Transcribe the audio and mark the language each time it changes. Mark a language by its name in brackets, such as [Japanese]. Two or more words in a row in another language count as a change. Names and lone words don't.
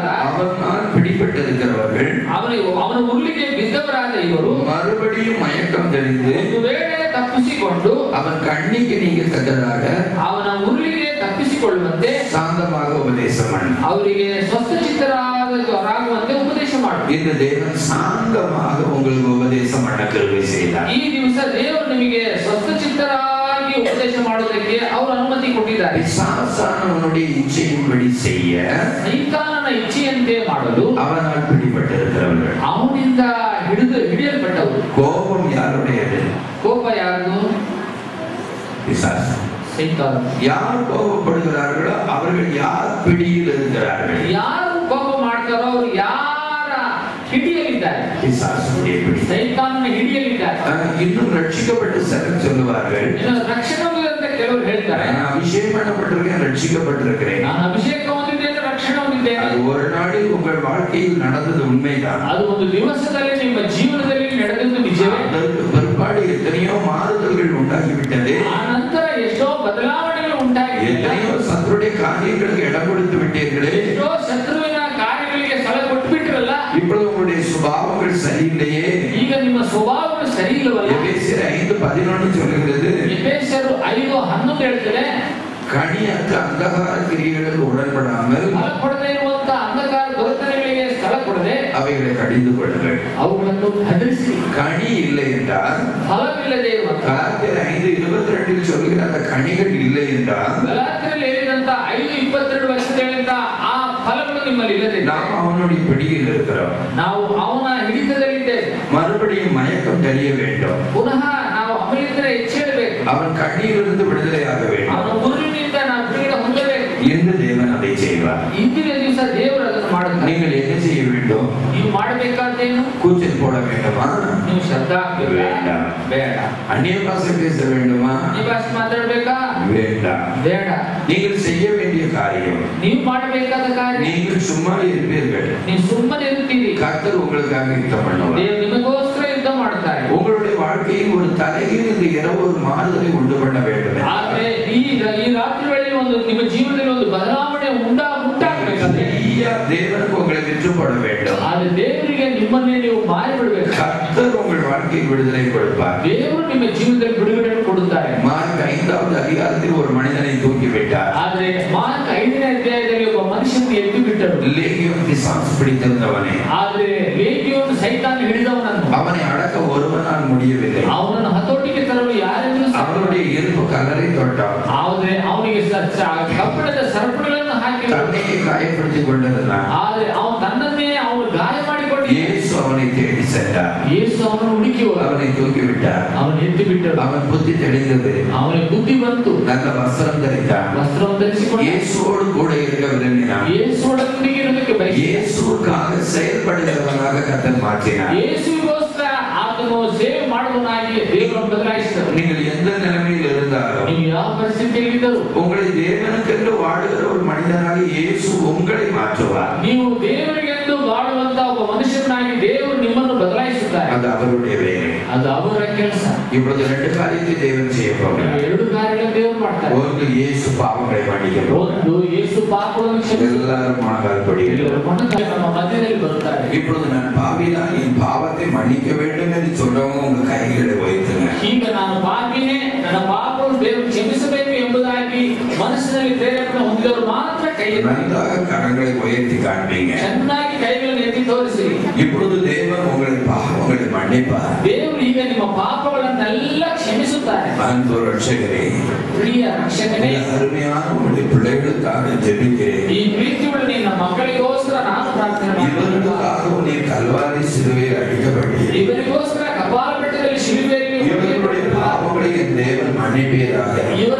[Tamil] அவனால் பிடிபட்டிருக்கிறவர்கள், [Kannada] ಅವನ ಉರುಳಿಗೆ ಬಿದ್ದವರಾದ ಇವರು [Tamil] மறுபடியும் மயக்கம் தெளிந்து [Kannada] ಒಂದು ವೇಳೆ ತಪ್ಪಿಸಿಕೊಂಡು [Tamil] அவன் கண்ணிக்கு நீங்கத்தக்கதாக [Kannada] ಅವನ ಉರುಳಿಗೆ ತಪ್ಪಿಸಿಕೊಳ್ಳುವಂತೆ [Tamil] சாந்தமாக உபதேசம் பண்ணு. [Kannada] ಅವರಿಗೆ ಸ್ವಸ್ಥಚಿತ್ತರಾಗುವಂತೆ ಉಪದೇಶ ಮಾಡು. [Tamil] இந்த தேவன் சாந்தமாக உங்களுக்கு உபதேசம் பண்ண கிருபை செய்தார். [Kannada] ಈ ದಿವಸ ದೇವರು ನಿಮಗೆ ಸ್ವಸ್ಥಚಿತ್ತರಾಗಿ ಉಪದೇಶ ಮಾಡುವುದಕ್ಕೆ ಅವರು ಅನುಮತಿ ಕೊಟ್ಟಿದ್ದಾರೆ. [Tamil] பிசாசானவனுடைய இச்சையின்படி செய்ய, [Kannada] ಸೈತಾನನ ಇಚ್ಛೆಯಂತೆ ಮಾಡಲು [Tamil] அவனால் பிடிபட்டிருக்கிறவர்கள், [Kannada] ಅವನಿಂದ ಹಿಡಿಯಲ್ಪಟ್ಟವರು. [Tamil] கோபம் யாருடையது? [Kannada] ಕೋಪ ಯಾರದು? [Tamil] பிசாசு. [Kannada] ಸೈತಾನ. [Tamil] யார் கோபப்படுகிறார்களோ அவர்கள் யார் பிடியில் இருக்கிறார்கள்? [Kannada] ಯಾರು ಕೋಪ ಮಾಡ್ತಾರೋ ಅವರು ಯಾರ ಹಿಡಿಯಲಿದ್ದಾರೆ? [Tamil] பிசாசுடைய பிடி. [Kannada] ಸೈತಾನನ ಹಿಡಿಯಲಿದ್ದಾರೆ. [Tamil] இன்னும் ரட்சிக்கப்பட்ட சிலர் சொல்லுவார்கள், [Kannada] ರಕ್ಷಣೆ ಅಂತ ಕೆಲವರು ಹೇಳ್ತಾರೆ, [Tamil] நான் அபிஷேகம் பண்ணப்பட்டிருக்கேன், ரட்சிக்கப்பட்டிருக்கிறேன். [Kannada] ನಾನು ಅಭಿಷೇಕ ಹೊಂದಿದ್ದೇನೆ, ರಕ್ಷಣೆ ಹೊಂದಿದ್ದೇನೆ. [Tamil] அது ஒரு நாளில் உங்கள் வாழ்க்கையில் நடந்தது உண்மைதான். [Kannada] ಅದು ಒಂದು ದಿವಸದಲ್ಲಿ ನಿಮ್ಮ ಜೀವನದಲ್ಲಿ ನಡೆದದ್ದು ನಿಜವೇ. [Tamil] அதற்கு பிற்பாடு எத்தனையோ மாறுதல்கள் உண்டாகிவிட்டது. [Kannada] ಆ ನಂತರ ಎಷ್ಟೋ ಬದಲಾವಣೆಗಳು ಉಂಟಾಗಿದೆ. [Tamil] எத்தனையோ சத்துருடைய காரியங்களுக்கு இடம் கொடுத்து விட்டீர்களே. [Kannada] ಎಷ್ಟೋ ಶತ್ರುವಿನ ಕಾರ್ಯಗಳಿಗೆ ಸ್ಥಳ ಕೊಟ್ಬಿಟ್ರಲ್ಲ. [Tamil] இப்பொழுது உங்களுடைய சுபாவங்கள் சரியில்லையே. [Kannada] ಈಗ ನಿಮ್ಮ ಸ್ವಭಾವಗಳು ಸರಿ ಇಲ್ಲವಲ್ಲ. [Tamil] எபேசியர் 5:11 சொல்லுகிறது, [Kannada] ಎಫೆಸರು 5:11 ಹೇಳ್ತಾರೆ, [Tamil] கனியற்ற அந்தகார கிரியைகளுக்கு உடன்படாமல் [Kannada] ಫಲ ಕೊಡದೇ ಇರುವಂತ ಅಂಧಕಾರ ದೊರೆತನಗಳಿಗೆ ಸ್ಥಳ ಕೊಡದೆ [Tamil] அவைகளை கடிந்து கொள்ளுங்கள். [Kannada] ಅವುಗಳನ್ನು ಭದ್ರಿಸಿ. [Tamil] கனி இல்லை என்றால், [Kannada] ಫಲವಿಲ್ಲದೆ ಇರುವಂತ [Tamil] கலாத்தியர் 5:22 சொல்லுகிற அந்த கனிகள் இல்லை என்றால், [Kannada] ಗಲಾತ್ಯರಲ್ಲಿ ಹೇಳಿದಂತ 5:22 ಆ ಫಲಗಳು ನಿಮ್ಮಲ್ಲಿ ಇಲ್ಲದೆ [Tamil] நாம் அவனுடைய பிடியில் இருக்கிறோம். [Kannada] ನಾವು ಅವನ ಹಿಡಿತದಲ್ಲಿದ್ದೇವೆ. [Tamil] மறுபடியும் மயக்கம் தெரிய வேண்டும். [Kannada] ಪುನಃ ನಾವು ಅವನಿಂದ ಎಚ್ಚೇಳಬೇಕು. [Tamil] அவன் கண்ணியிலிருந்து விடுதலையாக வேண்டும். [Kannada] ಅವನ ಉರುಳಿನಿಂದ ನಾವು ಬಿಡುಗಡೆ ಹೊಂದಬೇಕು. [Tamil] என்று தேவன் அதை செய்வார். [Kannada] ಇಂದಿನ ದಿವಸ ದೇವರು ಅದನ್ನು ಮಾಡುತ್ತಾರೆ. [Tamil] நீங்கள் என்ன செய்ய வேண்டும்? [Kannada] ನೀವು ಮಾಡಬೇಕಾದ್ದೇನು? [Tamil] கூச்சல் போட வேண்டுமா? [Kannada] ನೀವು ಶಬ್ದ ಹಾಕಬೇಕಾ? [Tamil] வேண்டாம். [Kannada] ಬೇಡ. [Tamil] அந்நிய பாஷை பேச வேண்டுமா? [Kannada] ಈ ಭಾಷೆ ಮಾತಾಡಬೇಕಾ? [Tamil] வேண்டாம். [Kannada] ಬೇಡ. [Tamil] நீங்கள் செய்ய வேண்டிய காரியம், [Kannada] ನೀವು ಮಾಡಬೇಕಾದ ಕಾರ್ಯ, [Tamil] நீங்கள் சும்மா இருப்பீர்கள், [Kannada] ನೀವು ಸುಮ್ಮನೆ ಇರ್ತೀರಿ, [Tamil] கர்த்தர் உங்களுக்காக யுத்தம் பண்ணுவார். [Kannada] ದೇವರು ನಿಮಗೋಸ್ಕರ ಯುದ್ಧ ಮಾಡ್ತಾರೆ. [Tamil] உங்களுடைய வாழ்க்கையில் ஒரு தலைகீழ் இந்த இரவு ஒரு மாறுதலை உண்டு பண்ண வேண்டும். [Kannada] ಆದ್ರೆ ಈ ರಾತ್ರಿ ವೇಳೆಯಲ್ಲಿ ಒಂದು ನಿಮ್ಮ ಜೀವನದಲ್ಲಿ ಒಂದು ಬದಲಾವಣೆ ಉಂಟಾಗಬೇಕಾದ್ರೆ [Tamil] தேவனுக்கு உங்களை விற்று போட வேண்டும். [Kannada] ಆದ್ರೆ ದೇವರಿಗೆ ನಿಮ್ಮನ್ನೇ ನೀವು ಮಾರಿ ಬಿಡಬೇಕು. [Tamil] கர்த்தர் உங்கள் வாழ்க்கையில் விடுதலை கொடுப்பார். [Kannada] ದೇವರು ನಿಮ್ಮ ಜೀವನದಲ್ಲಿ ಬಿಡುಗಡೆ ಕೊಡುತ್ತಾರೆ. [Tamil] மார்க் 5வது அதிகாரத்தில் ஒரு மனிதனை தூக்கி விட்டார். [Kannada] ಆದ್ರೆ ಮಾರ್ಕ್ 5ನೇ ಅಧ್ಯಾಯದಲ್ಲಿ ಒಬ್ಬ ಮನುಷ್ಯನಿಗೆ ಎತ್ತಿ ಬಿಟ್ಟರು. [Tamil] லேகியோன் பிசாசு பிடித்திருந்தவனே, [Kannada] ಆದ್ರೆ ಲೇಗಿಯೋನು ಸೈತಾನ ಹಿಡಿದವನನ್ನು [Tamil] அவனை அடக்க ஒருவனால் முடியவில்லை. [Kannada] ಅವನನ್ನು ಹತೋಟಿಗೆ ತರಲು ಯಾರೆಂದು [Tamil] அவனுடைய இருப்பு கலரை தொட்டான். [Kannada] ಆದ್ರೆ ಅವನಿಗೆ ಕಬ್ಬಿಣದ ಸರಪಳಿಗಳನ್ನು ಹಾಕಿ [Tamil] தன்னையே காயப்படுத்திக் கொண்டிருந்தான். [Kannada] ಆದ್ರೆ ಅವನು ತನ್ನನ್ನೇ ಅವನು ಗಾಯ ಮಾಡಿಕೊಂಡು [Tamil] இயேசು அவனை தேடி சென்றார். [Kannada] ಯೇಸು ಅವನನ್ನು ಹುಡುಕಿ [Tamil] அவனை தூக்கி விட்டார். [Kannada] ಅವನು ಎತ್ತಿ ಬಿಟ್ಟರು. [Tamil] அவன் புத்தி தெளிந்தது. [Kannada] ಅವನಿಗೆ ಬುದ್ಧಿ ಬಂತು. [Tamil] நல்ல வஸ்திரம் தரித்தான். [Kannada] ವಸ್ತ್ರವನ್ನು ಧರಿಸಿಕೊಂಡು [Tamil] இயேசுவோடு கூட இருக்க விரும்பினான். [Kannada] ಯೇಸುವೊಂದಿಗೆ ಇರಲಿಕ್ಕೆ ಬಯಸಿದ. [Tamil] இயேசுவுக்காக செயல்படுகிறவனாக கர்த்தர் மாற்றினார். [Kannada] ಯೇಸುವಿಗೋಸ್ಕರ ಆತನು ಸೇವೆ ಮಾಡುವನಾಗಿ ದೇವರನ್ನು ಬದಲಾಯಿಸಿದರು. [Tamil] நீங்கள் எந்த நிலைமையில் இருந்தாலும் [Kannada] ನೀವು ಯಾವ ಪರಿಸ್ಥಿತಿಯಲ್ಲಿ ಇದ್ದರೂ [Tamil] உங்களை தேவனுக்கென்று வாழுகிற ஒரு மனிதனாக இயேசு உங்களை மாற்றுவார். [Kannada] ನೀವು ದೇವರಿಗೆಂದು ಬಾಳುವಂತ ಒಬ್ಬ ಮನುಷ್ಯನಾಗಿ ದೇವರು ನಿಮ್ಮನ್ನು ಬದಲಾಯಿಸುತ್ತಾರೆ. [Tamil] அது அவருடைய வேலை, [Kannada] ಅದು ಅವರ ಕೆಲಸ. [Tamil] இப்பொழுது ரெண்டு காரியத்தை தேவன் செய்ய போகிறார். [Kannada] ಎರಡು ಕಾರ್ಯಗಳನ್ನು ದೇವರು ಮಾಡ್ತಾರೆ. [Tamil] ஒன்று இயேசு பாவங்களை மன்னிக்கிறார். [Kannada] ಒಂದು ಯೇಸು ಪಾಪಗಳನ್ನು ಕ್ಷಮಿಸುತ್ತಾರೆ. [Tamil] எல்லாரும் முழங்கால் படிக்கிறோம். [Kannada] ನಮ್ಮ ಮಧ್ಯದಲ್ಲಿ ಬರುತ್ತಾರೆ. [Tamil] இப்பொழுது நான் பாவிதான், என் பாவத்தை மன்னிக்க வேண்டும் என்று சொல்றவங்க உங்க கைகளை வைத்துங்க. [Kannada] ಈಗ ನಾನು ಪಾಪಿನೇ, ನನ್ನ ಪಾಪವನ್ನು ದೇವರು ಕ್ಷಮಿಸಬೇಕು ಎಂಬುದಾಗಿ ಮನಸ್ಸಿನಲ್ಲಿ ಪ್ರೇರಣೆ ಹೊಂದಿದವರು ಮಾತ್ರ ಕೈ [Tamil] நன்றாக கரங்களை உயர்த்தி காண்பீங்க. [Kannada] ಚೆನ್ನಾಗಿ ಕೈಗಳನ್ನು ಎತ್ತಿ ತೋರಿಸಿ. [Tamil] இப்பொழுது தேவன் உங்கள் பாவங்களை மன்னிப்பார். [Kannada] ದೇವರು ಈಗ ನಿಮ್ಮ ಪಾಪಗಳನ್ನೆಲ್ಲ ಕ್ಷಮಿಸುತ್ತಾರೆ. [Tamil] அன்பு ரட்சகரே, [Kannada] ಪ್ರಿಯ ರಕ್ಷಕನೇ, [Tamil] அருமையான உங்களுடைய பிள்ளைகளுக்காக ஜெபிக்கிறேன். [Kannada] ಈ ಪ್ರೀತಿಯುಳ್ಳ ನಿನ್ನ ಮಕ್ಕಳಿಗೋಸ್ಕರ ನಾನು ಪ್ರಾರ್ಥನೆ ಮಾಡುತ್ತೇನೆ. [Tamil] இவர்களுக்காக நீ கல்வாரி சிலுவையில் அடிக்கப்பட்டீர். [Kannada] ಇವರಿಗೋಸ್ಕರ ಕಪಾಲ ಬೆಟ್ಟದಲ್ಲಿ ಶಿಲುಬೆಯಲ್ಲಿ [Tamil] இவர்களுடைய பாவங்களை என் தேவன் மன்னிப்பீராக.